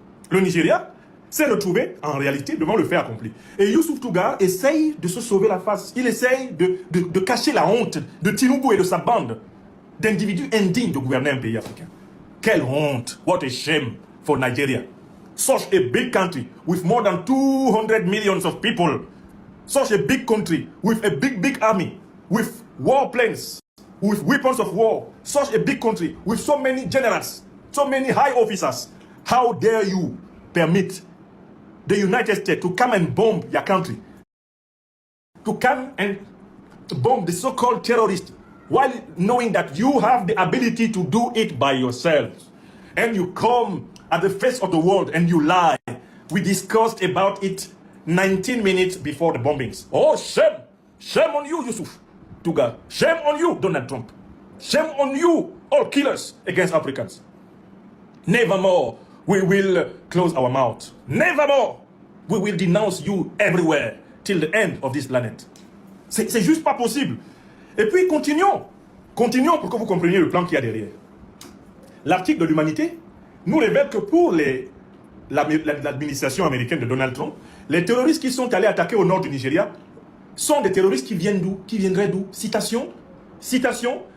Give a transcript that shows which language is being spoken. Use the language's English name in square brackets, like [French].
[French] Le Nigeria s'est retrouvé en réalité devant le fait accompli. Et Youssouf Tougar essaye de se sauver la face. Il essaye de cacher la honte de Tinubu et de sa bande d'individus indignes de gouverner un pays africain. Quelle honte! [English] What a shame for Nigeria. Such a big country with more than 200 millions of people. Such a big country with a big army, with warplanes, with weapons of war. Such a big country with so many generals, so many high officers. How dare you permit the United States to come and bomb your country? To come and bomb the so-called terrorists while knowing that you have the ability to do it by yourselves. And you come at the face of the world and you lie. We discussed about it 19 minutes before the bombings. Oh, shame! Shame on you, Youssouf Tougar. Shame on you, Donald Trump. Shame on you, all killers against Africans. Never more we will close our mouth. Never more we will denounce you everywhere till the end of this planet. [French] C'est juste pas possible. Et puis continuons. Continuons pour que vous compreniez le plan qu'il y a derrière. L'article de l'Humanité nous révèle que pour l'administration américaine de Donald Trump, les terroristes qui sont allés attaquer au nord du Nigeria sont des terroristes qui viennent d'où? Qui viendraient d'où? Citation. Citation.